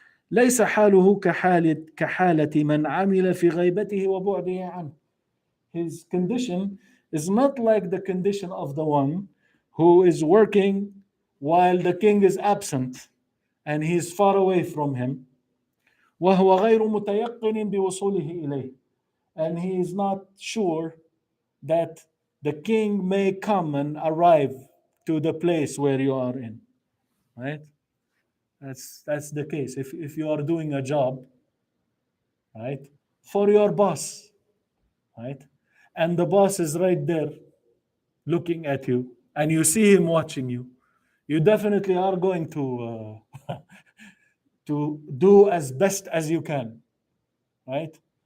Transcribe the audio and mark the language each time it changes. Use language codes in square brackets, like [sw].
[ar] ليس حاله كحالة من عمل في غيبته وبعده عنه. [en] His condition is not like the condition of the one who is working while the king is absent and he is far away from him. [ar] وهو غير متيقن بوصوله إليه. [en] And he is not sure that the king may come and arrive to the place where you are in. Right? That's the case. If you are doing a job, right, for your boss, right, and the boss is right there looking at you, and you see him watching you, you definitely are going to to do as best as you can, right?